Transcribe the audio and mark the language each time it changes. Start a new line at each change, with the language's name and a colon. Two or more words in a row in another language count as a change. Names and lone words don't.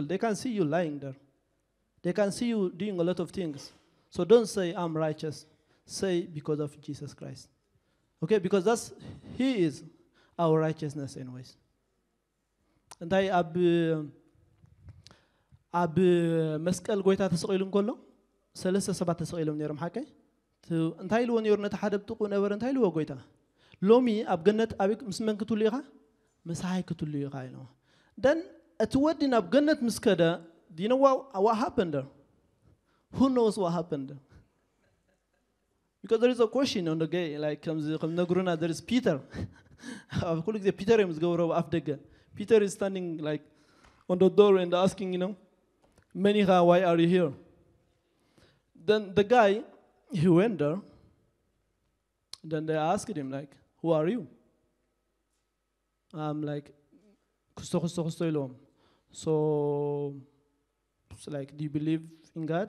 English: They can see you lying there. They can see you doing a lot of things. So don't say I'm righteous. Say because of Jesus Christ. Okay? Because He is our righteousness anyways. And I ab
Tigrinya: መስቀል ጎይታ ተሰቂሉ እንከሎ ሰለስተ ሰባት ተሰቂሎም ነይሮም ሓቀይ እንታይ ልዎ ነይሩ ነታ ሓደ ብጥቁ ነበር እንታይ ልዎ ጎይታ ሎሚ ኣብ ገነት ኣብ ምስ መን ክትሉ ኢኻ መሳይ ክትሉ ኢኻ ኢሎ then እቲ ወዲ ናብ ገነት ምስ ከደ
English: do you know what happened there? Who knows what happened there? Because there is a question on the gay like comes ነግሩና there is Peter
Tigrinya: ኣብ ኩሉ ግዜ ፒተር እዮም ዝገብሮ ኣብ ደገ
English: Peter is standing like on the door and asking, you know, Menicha, why are you here? Then the guy, he went there. Then they asked him, like, who are you? I'm like, so, like, do you believe in God?